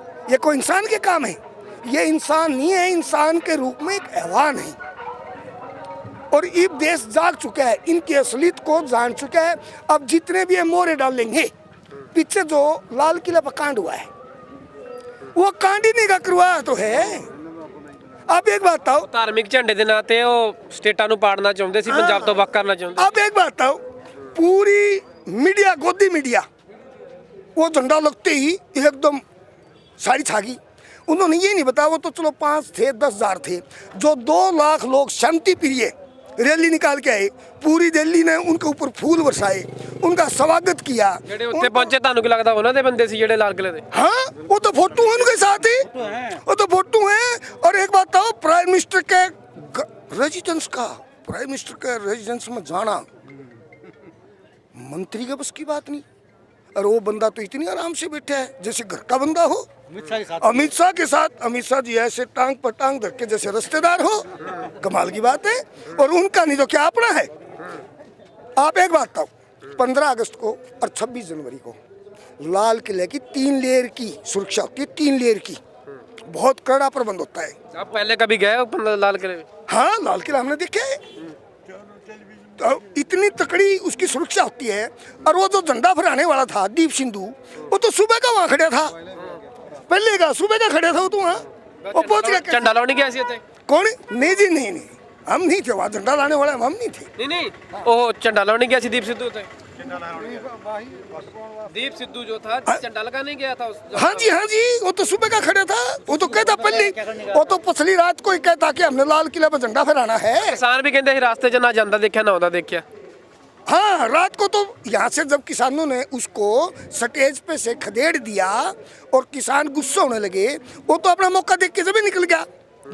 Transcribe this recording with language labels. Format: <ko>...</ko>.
<hi>ये कोई इंसान के काम है? ये इंसान नहीं है, इंसान के रूप में एक हैवान है। और ये देश जाग चुका है, इनकी असलियत को जान चुका है। अब जितने भी मोहरे डालेंगे, पीछे जो लाल किला पर कांड हुआ है, वो कांडिनी का करवाया तो है। आप एक बात बताओ,</hi> <pa>ਧਾਰਮਿਕ ਝੰਡੇ ਦੇ ਨਾਂ ਤੇ ਉਹ ਸਟੇਟਾਂ ਨੂੰ ਪਾੜਨਾ ਚਾਹੁੰਦੇ ਸੀ, ਪੰਜਾਬ ਤੋਂ ਵੱਖ करना ਚਾਹੁੰਦੇ।</pa> <hi>आप एक बात बताओ, पूरी मीडिया, गोदी मीडिया, वो झंडा लगते ही एकदम सारी छागी। उन्होंने ये नहीं बताया, वो तो चलो 5 थे 10,000 थे, जो 2 लाख लोग शांति प्रिय रैली निकाल के आए, पूरी दिल्ली ने उनके ऊपर फूल बरसाए, उनका स्वागत किया।</hi> <pa>ਜਿਹੜੇ ਉੱਥੇ ਪਹੁੰਚੇ ਤੁਹਾਨੂੰ ਕੀ ਲੱਗਦਾ ਉਹਨਾਂ ਦੇ ਬੰਦੇ ਸੀ ਜਿਹੜੇ लाल किले ਦੇ?</pa> <hi>हाँ, वो तो फोटो है उनके साथ ही, वो तो फोटो है। और एक बात बताओ, प्राइम मिनिस्टर के रेजिडेंस का, प्राइम मिनिस्टर के रेजिडेंस में जाना मंत्री के बस की बात नहीं। और वो बंदा तो इतनी आराम से बैठा है जैसे घर का बंदा हो। अमित शाह के साथ, अमित शाह जी ऐसे टांग पर टांग धर के जैसे रिश्तेदार हो, कमाल की बात है। और उनका नहीं तो क्या अपना है। आप एक बात बताओ, 15 अगस्त को और 26 जनवरी को लाल किले की 3 लेयर की सुरक्षा होती है, 3 लेयर की, बहुत कड़ा प्रबंध होता है। आप पहले कभी गए हो लाल किले में? हाँ, लाल किला हमने देखा है, तो इतनी तकड़ी उसकी सुरक्षा होती है। और वो जो झंडा फहराने वाला था दीप सिंधु, वो तो सुबह का वहाँ खड़ा था, पहले का सुबह का खड़ा था वो तो वहाँ, वो पहुँच गया। झंडा लाने गया ਸੀ ਉੱਥੇ? कौन? नहीं जी, नहीं नहीं, हम नहीं थे वहाँ, झंडा लाने वाले हम नहीं थे।</hi> <pa>नहीं, ਉਹ ਝੰਡਾ ਲਾਉਣ ਗਿਆ ਸੀ ਦੀਪ ਸਿੱਧੂ ਉੱਤੇ।</pa> <hi>दीप सिद्धू जो था झंडा लगाने गया था हाँ जी, हाँ जी, वो तो सुबह का खड़ा था। वो तो कहता पहले, वो तो पिछली रात को ही कहता कि हमने लाल किले पर झंडा फहराना है। किसान भी कहते रास्ते च ना जाता देखा ना होता देखा। हाँ, रात को तो यहाँ से जब किसानों ने उसको स्टेज पे से खदेड़ दिया और किसान गुस्सा होने लगे, वो तो अपना मौका देख के जब ही निकल गया।</hi>